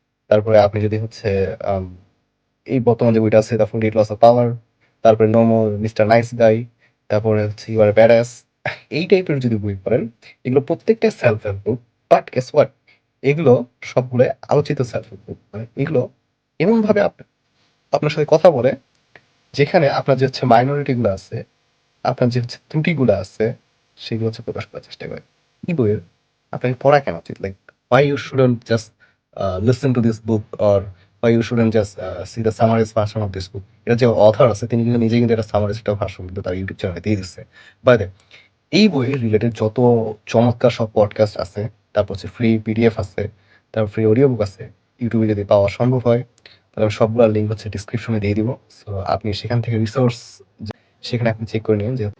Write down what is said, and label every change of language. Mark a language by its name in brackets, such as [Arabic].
[Bangla] তারপরে আপনি যদি হচ্ছে আম, এই বর্তমান যে বইটা আছে দ্য 48 লস অফ পাওয়ার, তারপরে নোমো মিস্টার নাইস গাই, তারপরে হচ্ছে ইউ আর ব্যাডাস, এই টাইপের যদি বই পড়েন, এগুলো প্রত্যেকটা self help book. But guess what, এগুলো সবগুলো আলোচিত সেলফ হেল্প বুক। মানে এগুলো এমন ভাবে আপনার সাথে কথা বলে যেখানে আপনার যে হচ্ছে মাইনরিটি গুলো আছে, আপনার যে হচ্ছে ত্রুটিগুলো আছে, সেগুলো হচ্ছে প্রকাশ করার চেষ্টা করে। এই বইয়ের আপনাকে পড়া কেন উচিত, like [English] why you shouldn't just listen to this book, or why you shouldn't just see the summarized version of this book. [Bangla] এটা যে অথর আছে তিনি কিন্তু নিজে কিন্তু একটা সামারাইজ একটা ভাষণ কিন্তু তার ইউটিউব চ্যানেলে দিয়ে দিচ্ছে। বাইরে এই বইয়ের রিলেটেড যত চমৎকার সব পডকাস্ট আছে, তারপর হচ্ছে ফ্রি পিডিএফ আছে, তারপর ফ্রি অডিও বুক আছে, ইউটিউবে যদি পাওয়া সম্ভব হয় তাহলে আমি সবগুলোর লিঙ্ক হচ্ছে ডিসক্রিপশনে দিয়ে দিব। সো আপনি সেখান থেকে রিসোর্স সেখানে আপনি চেক করে নিন যে।